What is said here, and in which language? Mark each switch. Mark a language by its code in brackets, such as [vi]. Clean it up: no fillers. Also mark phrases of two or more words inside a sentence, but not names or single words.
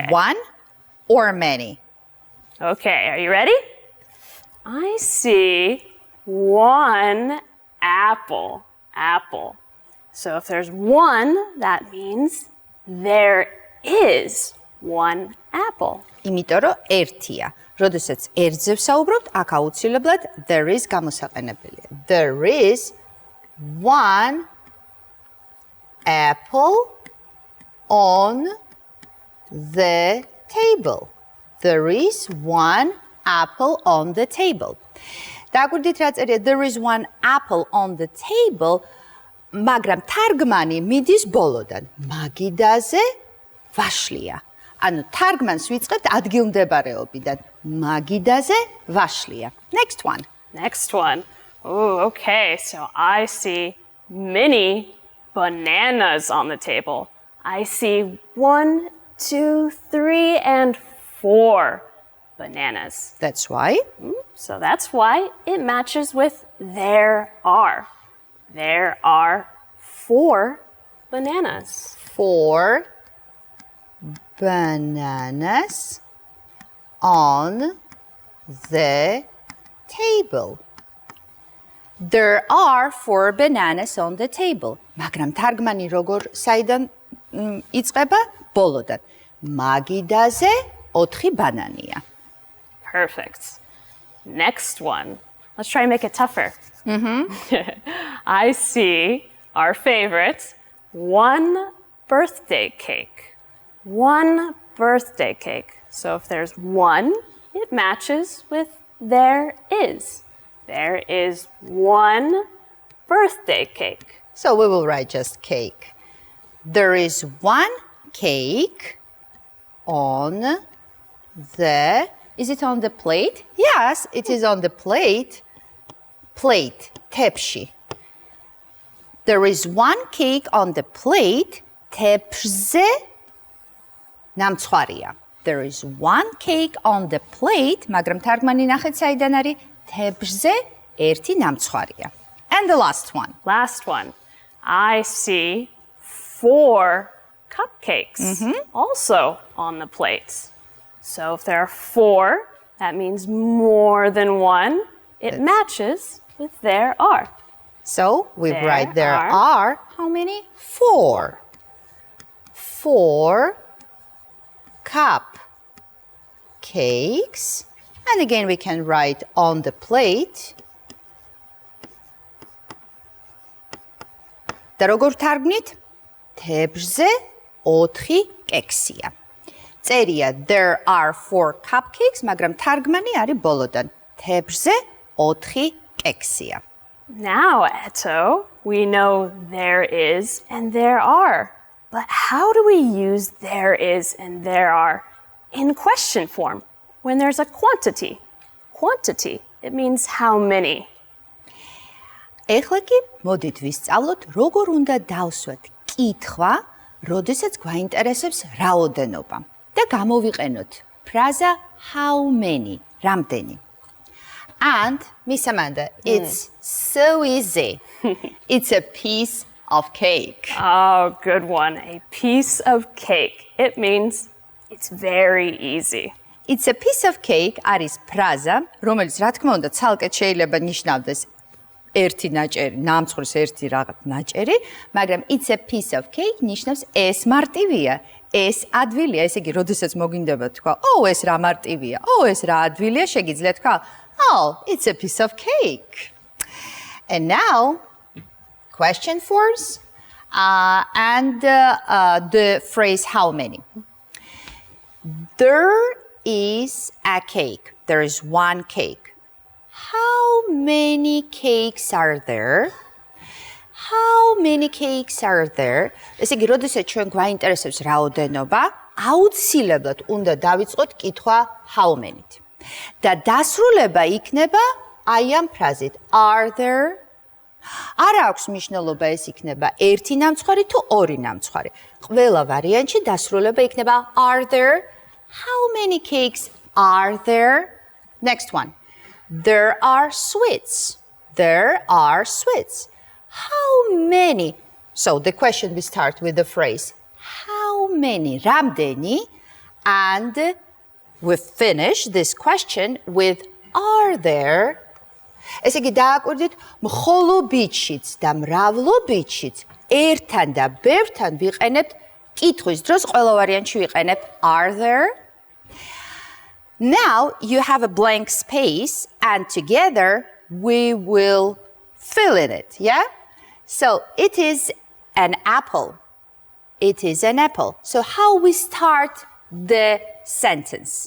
[en] One or many? Okay, are you ready? I see 1 apple. Apple. So if there's 1, that means there is 1 apple. [ka] იმიტომ რომ ერთია. როდესაც ერთზე ვსაუბრობთ, აქ აუცილებლად [en] there is [ka] გამოსაყენებელია. [en] There is 1 apple on the table. There is 1 apple on the table. [ka] დაგვირდით რა წერია [en] there is 1 apple on the table, [ka] მაგრამ თარგმანი მიდის ბოლოდან. მაგიდაზე ვაშლია. ანუ თარგმანს ვიწყებთ ადგილმდებარეობიდან. მაგიდაზე ვაშლია. [en] Next one. Next one. Oh, okay. So I see many bananas on the table. I see 1, 2, 3, and 4 bananas. That's why. So that's why it matches with there are. There are 4 bananas. 4 bananas on the table. There are 4 bananas on the table. [ka] მაგრამ თარგმანი როგორ საიდან იწყება? ბოლოდან. მაგიდაზე 4 ბანანია. [en] Perfect. Next one. Let's try and make it tougher. I see our favorite, 1 birthday cake. 1 birthday cake. So if there's 1, it matches with there is. There is 1 birthday cake. So we will write just cake. There is 1 cake on the... Is it on the plate? Yes, it is on the plate. Plate, tepsi. There is one cake on the plate. [ka] თეფშზე ნამცხვარია. [en] There is one cake on the plate. [ka] მაგრამ თარგმანი ნახეთ საიდან არის? თეფშზე ერთი ნამცხვარია. [en] And the last one. Last one. I see 4 cupcakes also on the plates. So if there are 4, that means more than one. It matches with there are. So we write there are how many? 4. 4 cupcakes. And again, we can write on the plate. [ka] და როგორ თარგმნით? თეფშზე 4 კექსია. [en] წერია there are 4 cupcakes, [ka] მაგრამ თარგმანი არის ბოლოდან. თეფშზე 4 კექსია. [en] Now, Eto, we know there is and there are. But how do we use there is and there are in question form when there's a quantity? Quantity, it means how many. [ka] ეხლა კი მოდით ვისწავლოთ, როგორ უნდა დავსვათ კითხვა, როდესაც გვაინტერესებს რაოდენობა. და გამოვიყენოთ ფრაზა [en] how many, [ka] რამდენი. [en] And Miss Amanda, it's so easy. It's a piece of cake. Oh, good one. A piece of cake. It means it's very easy. It's a piece of cake [ka] არის ფრაზა, რომელიც რა თქმა უნდა ცალკე შეიძლება ნიშნავდეს ერთი ნაჭერი, ნამცხვრის ერთი რაღაც ნაჭერი, მაგრამ [en] it's a piece of cake [ka] ნიშნავს ეს მარტივია, ეს ადვილია, ესე იგი, როდესაც მოგინდება თქვა, ეს რა მარტივია, ეს რა ადვილია, შეგიძლიათ თქვა, [en] it's a piece of cake. And now, question forms and the phrase how many. There is a cake. There is one cake. How many cakes are there? How many cakes are there? [ka] ესე იგი, როდესაც ჩვენ გვაინტერესებს რაოდენობა, აუცილებლად უნდა დავიწყოთ კითხვა [en] how many- [ka] ით. და დასრულება იქნება აი ამ ფრაზით [en] are there? [ka] არ აქვს მნიშვნელობა ეს იქნება ერთი ნამცხვარი თუ ორი ნამცხვარი. ყველა ვარიანტში დასრულება იქნება [en] are there? How many cakes are there? Next one. There are sweets. There are sweets. How many? So the question we start with the phrase how many? [ka] რამდენი? [en] And we finish this question with are there? [ka] ესე იგი დააკვირდით მხოლობითშიც და მრავლობითშიც ერთთან და ბევრთან ვიყენებთ კითხვის დროს ყველა ვარიანტში ვიყენებთ [en] are there? Now you have a blank space and together we will fill in it, yeah? So it is an apple. It is an apple. So how we start the sentence?